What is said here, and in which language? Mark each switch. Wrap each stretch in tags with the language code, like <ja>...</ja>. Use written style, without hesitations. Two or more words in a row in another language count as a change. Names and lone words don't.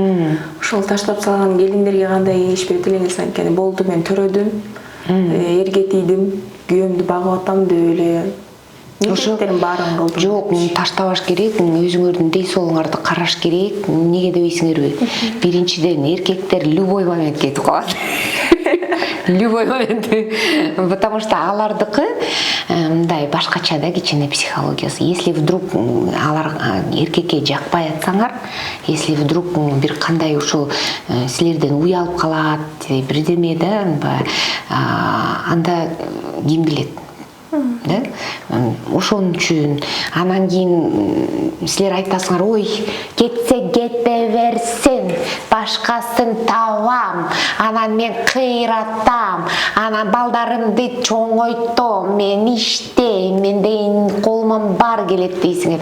<ky>Ошол таштап салган келиндерге кандай кеңеш берет элеңиз? Анткени болду мен төрөдүм, эрге тийдим, күйөөмдү багып атам деп эле милдеттерин баарын кылдым. Жок, таштабаш керек, өзүңөрдүн дей соолуңарды караш керек. Эмнеге дебейсиңерби? Биринчиден эркектер любой момент кетип калат.</ky> <ru>Любой момент. Потому что</ru> <ky>алардыкы мындай башкача да, кичине психологиясы.</ky> <ru>Если вдруг</ru> <ky>алар эркекке жакпай атсаңар,</ky> <ru>если вдруг</ru> <ky>бир кандай ушул силерден уялып калат, бирдеме да, анда ким билет? Да? Ошон үчүн анан кийин силер айтасыңар, ой, кетсе кете берсин, башкасын табам, анан мен кыйратам, анан балдарымды чоңойтом, мен иштейм, менде колуман бар келет дейсиңер.</ky>